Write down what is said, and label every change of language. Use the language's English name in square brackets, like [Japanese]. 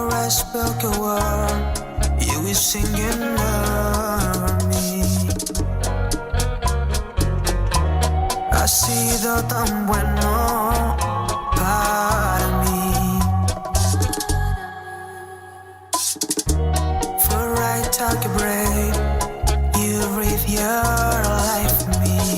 [English] Spoke a word, you were singing over me. [Spanish] Ha sido tan bueno para mí. [English] For I took a break, you breathe your life for me.